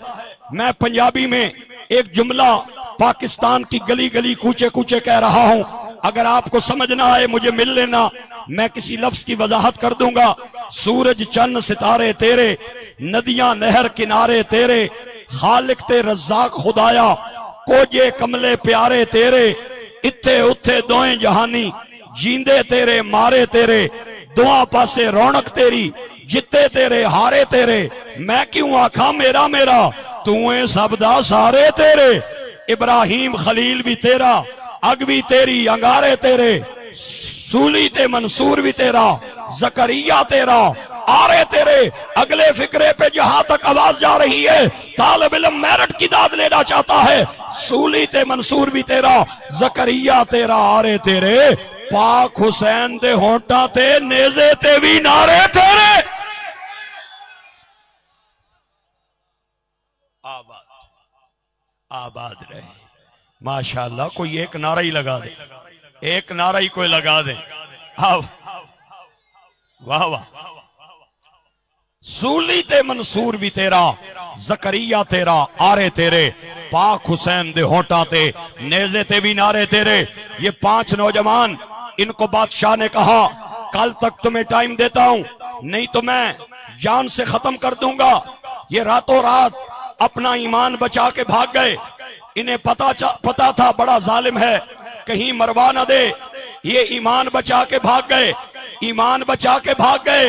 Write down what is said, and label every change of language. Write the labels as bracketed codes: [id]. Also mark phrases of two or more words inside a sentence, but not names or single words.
[ur] میں پنجابی میں ایک جملہ پاکستان کی گلی گلی کوچے کوچے کہہ رہا ہوں، اگر آپ کو سمجھنا آئے مجھے مل لینا، میں کسی لفظ کی وضاحت کر دوں گا۔ [pa] سورج چند ستارے تیرے، ندیاں نہر کنارے تیرے، خالق تے رزاق خدایا، کوجے کملے پیارے تیرے، اتھے اتھے دوئیں جہانی، جیندے تیرے مارے تیرے، دعا پاسے رونق تیری، جتے تیرے ہارے تیرے، میں کیوں آکھاں میرا میرا، تویں سب دا سارے تیرے۔ ابراہیم خلیل بھی تیرا، اگ بھی تیری، انگارے تیرے، سولی تے منصور بھی تیرا، زکریا تیرا، آرے تیرے۔ [ur] اگلے فکرے پہ جہاں تک آواز جا رہی ہے، طالب علم میرٹ کی داد لینا چاہتا ہے، [pa] سولی تے منصور بھی تیرا، زکریا تیرا، آرے تیرے، پاک حسین دے ہونٹاں تے نیزے تے بھی نعرے تیرے۔ [ur] آباد آباد رہے، ماشاءاللہ۔ کوئی ایک نعرہ ہی لگا دے، ایک نعرہ ہی کوئی لگا دے۔ [pa] واہ واہ۔ سولی تے منصور بھی تیرا، زکریا تیرا، آرے تیرے، پاک حسین دے ہونٹاں تے نیزے تے بھی نعرے تیرے۔ [ur] یہ 5 نوجوان، ان کو بادشاہ نے کہا کل تک تمہیں ٹائم دیتا ہوں، نہیں تو میں جان سے ختم کر دوں گا۔ یہ راتوں رات اپنا ایمان بچا کے بھاگ گئے۔ انہیں پتا تھا بڑا ظالم ہے، کہیں مروا نہ دے، یہ ایمان بچا کے بھاگ گئے، ایمان بچا کے بھاگ گئے۔